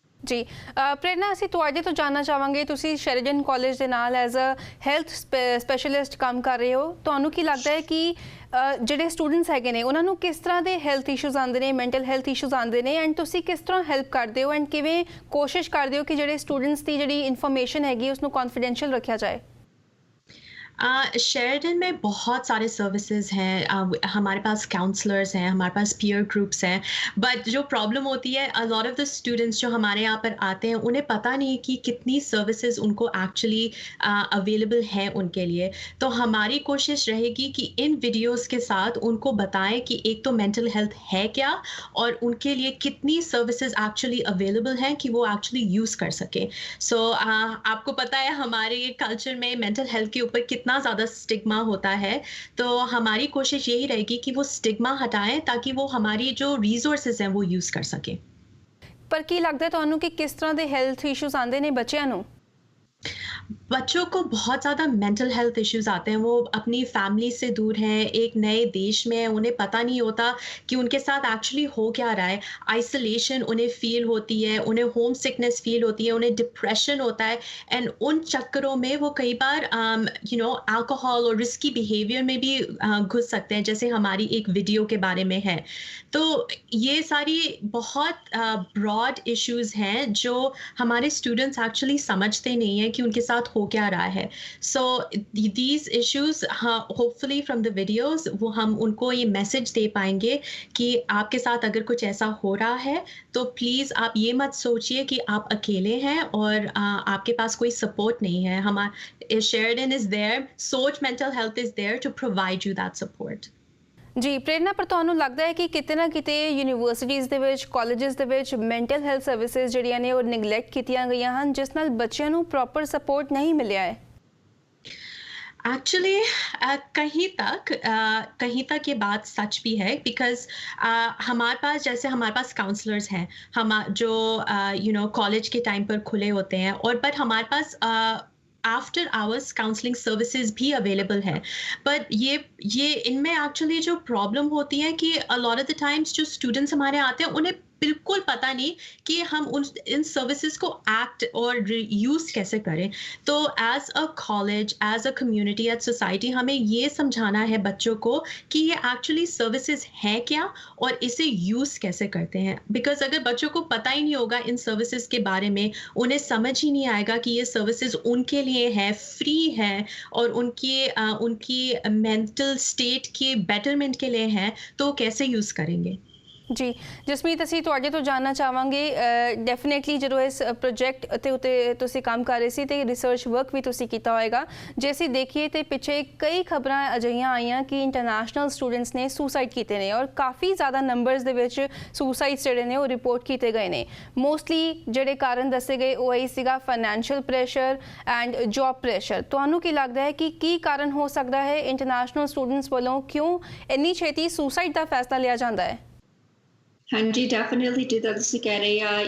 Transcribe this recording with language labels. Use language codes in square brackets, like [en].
[pa] ਜੀ ਪ੍ਰੇਰਨਾ, ਅਸੀਂ ਤੁਹਾਡੇ ਤੋਂ ਜਾਣਨਾ ਚਾਹਾਂਗੇ, ਤੁਸੀਂ ਸ਼ੇਰਡਨ ਕਾਲਜ ਦੇ ਨਾਲ [en] as a health specialist [pa] ਕੰਮ ਕਰ ਰਹੇ ਹੋ। ਤੁਹਾਨੂੰ ਕੀ ਲੱਗਦਾ ਹੈ ਕਿ ਜਿਹੜੇ ਸਟੂਡੈਂਟਸ ਹੈਗੇ ਨੇ ਉਹਨਾਂ ਨੂੰ ਕਿਸ ਤਰ੍ਹਾਂ ਦੇ ਹੈਲਥ ਇਸ਼ੂਜ਼ ਆਉਂਦੇ ਨੇ, ਮੈਂਟਲ ਹੈਲਥ ਇਸ਼ੂਜ਼ ਆਉਂਦੇ ਨੇ, ਐਂਡ ਤੁਸੀਂ ਕਿਸ ਤਰ੍ਹਾਂ ਹੈਲਪ ਕਰਦੇ ਹੋ ਐਂਡ ਕਿਵੇਂ ਕੋਸ਼ਿਸ਼ ਕਰਦੇ ਹੋ ਕਿ ਜਿਹੜੇ ਸਟੂਡੈਂਟਸ ਦੀ ਜਿਹੜੀ ਇਨਫੋਰਮੇਸ਼ਨ ਹੈਗੀ ਉਸਨੂੰ ਕੌਨਫੀਡੈਂਸ਼ੀਅਲ ਰੱਖਿਆ ਜਾਏ? [hi] शेरडन में बहुत सारे सर्विसेज हैं। हमारे पास काउंसलर्स हैं, हमारे पास पीयर ग्रुप्स हैं, बट जो प्रॉब्लम होती है [en] a lot of the students [hi] जो हमारे यहाँ पर आते हैं उन्हें पता नहीं कि कितनी सर्विसेज उनको एक्चुअली अवेलेबल हैं उनके लिए। तो हमारी कोशिश रहेगी कि इन वीडियोस के साथ उनको बताएं कि एक तो मेंटल हेल्थ है क्या और उनके लिए कितनी सर्विसेज एक्चुअली अवेलेबल हैं कि वो एक्चुअली यूज़ कर सकें। सो आपको पता है हमारे कल्चर में मेंटल हेल्थ के ऊपर इतना ज़्यादा स्टिग्मा होता है, तो हमारी कोशिश यही रहेगी कि वो स्टिग्मा हटाएं ताकि वो हमारी जो रिसोर्सेज हैं वो यूज़ कर सकें। [pa] पर की लगता है ਤੁਹਾਨੂੰ ਕਿ ਕਿਸ ਤਰ੍ਹਾਂ ਦੇ ਹੈਲਥ ਇਸ਼ੂਜ਼ ਆਉਂਦੇ ਨੇ ਬੱਚਿਆਂ ਨੂੰ? [hi] बच्चों को बहुत ज़्यादा मेंटल हेल्थ इश्यूज आते हैं। वो अपनी फैमिली से दूर हैं, एक नए देश में हैं, उन्हें पता नहीं होता कि उनके साथ एक्चुअली हो क्या रहा है। आइसोलेशन उन्हें फील होती है, उन्हें होम सिकनेस फील होती है, उन्हें डिप्रेशन होता है। एंड उन चक्करों में वो कई बार अल्कोहल और रिस्की बिहेवियर में भी घुस सकते हैं, जैसे हमारी एक वीडियो के बारे में है। तो ये सारी बहुत ब्रॉड इश्यूज हैं जो हमारे स्टूडेंट्स एक्चुअली समझते नहीं हैं कि उनके साथ हो क्या रहा है। [en] so these issues hopefully from the videos [hi] वो हम उनको ये मैसेज दे पाएंगे कि आपके साथ अगर कुछ ऐसा हो रहा है तो प्लीज़ आप ये मत सोचिए कि आप अकेले हैं और आपके पास कोई सपोर्ट नहीं है। हमारा [en] Sheridan is there, सोच mental health is there to provide you that support. [pa] ਜੀ ਪ੍ਰੇਰਨਾ, ਪਰ ਤੁਹਾਨੂੰ ਲੱਗਦਾ ਹੈ ਕਿ ਕਿਤੇ ਨਾ ਕਿਤੇ ਯੂਨੀਵਰਸਿਟੀਜ਼ ਦੇ ਵਿੱਚ, ਕਾਲਜਸ ਦੇ ਵਿੱਚ ਮੈਂਟਲ ਹੈਲਥ ਸਰਵਿਸਿਜ਼ ਜਿਹੜੀਆਂ ਨੇ ਉਹ ਨਿਗਲੈਕਟ ਕੀਤੀਆਂ ਗਈਆਂ ਹਨ, ਜਿਸ ਨਾਲ ਬੱਚਿਆਂ ਨੂੰ ਪ੍ਰੋਪਰ ਸਪੋਰਟ ਨਹੀਂ ਮਿਲਿਆ ਹੈ? [hi] एक्चुअली कहीं तक ये बात सच भी है, बिकॉज हमारे पास काउंसलर्स हैं हम जो कॉलेज के टाइम पर खुले होते हैं, और बट हमारे पास आफ्टर आवर्स काउंसलिंग सर्विसेज भी अवेलेबल है। बट ये इनमें एक्चुअली जो प्रॉब्लम होती है कि [en] a lot of the times [hi] जो स्टूडेंट्स हमारे आते हैं उन्हें बिल्कुल पता नहीं कि हम उन इन सर्विसेज को एक्ट और यूज़ कैसे करें। तो [en] as a college, as a community, as society [hi] हमें ये समझाना है बच्चों को कि ये एक्चुअली सर्विसेज हैं क्या और इसे यूज़ कैसे करते हैं। बिकॉज़ अगर बच्चों को पता ही नहीं होगा इन सर्विसेज के बारे में, उन्हें समझ ही नहीं आएगा कि ये सर्विसेज उनके लिए है, फ्री है और उनकी मेंटल स्टेट के बेटरमेंट के लिए है, तो कैसे यूज़ करेंगे। [pa] ਜੀ ਜਸਮੀਤ ਅਸੀਂ ਤੁਹਾਡੇ ਤੋਂ ਜਾਣਨਾ ਚਾਹਾਂਗੇ ਡੈਫੀਨੇਟਲੀ ਜਦੋਂ ਇਸ ਪ੍ਰੋਜੈਕਟ ਤੇ ਉਤੇ ਤੁਸੀਂ ਕੰਮ ਕਰ ਰਹੇ ਸੀ ਤੇ ਰਿਸਰਚ ਵਰਕ ਵੀ ਤੁਸੀਂ ਕੀਤਾ ਹੋਏਗਾ ਜੇ ਅਸੀਂ ਦੇਖੀਏ ਤੇ ਪਿੱਛੇ ਕਈ ਖਬਰਾਂ ਅਜਿਹੀਆਂ ਆਈਆਂ ਕਿ ਇੰਟਰਨੈਸ਼ਨਲ ਸਟੂਡੈਂਟਸ ਨੇ ਸੁਸਾਈਡ ਕੀਤੇ ਨੇ ਔਰ ਕਾਫੀ ਜ਼ਿਆਦਾ ਨੰਬਰਸ ਦੇ ਵਿੱਚ ਸੁਸਾਈਡਸ ਜਿਹੜੇ ਨੇ ਉਹ ਰਿਪੋਰਟ ਕੀਤੇ ਗਏ ਨੇ ਮੋਸਟਲੀ ਜਿਹੜੇ ਕਾਰਨ ਦੱਸੇ ਗਏ ਉਹ ਇਹੀ ਸੀਗਾ financial pressure and job pressure ਤੁਹਾਨੂੰ ਕੀ ਲੱਗਦਾ ਹੈ ਕਿ ਕੀ ਕਾਰਨ ਹੋ ਸਕਦਾ ਹੈ ਇੰਟਰਨੈਸ਼ਨਲ ਸਟੂਡੈਂਟਸ ਵੱਲੋਂ ਕਿਉਂ ਇੰਨੀ ਛੇਤੀ ਸੁਸਾਈਡ ਦਾ ਫੈਸਲਾ ਲਿਆ ਜਾਂਦਾ ਹੈ [en] Hanji, definitely did that.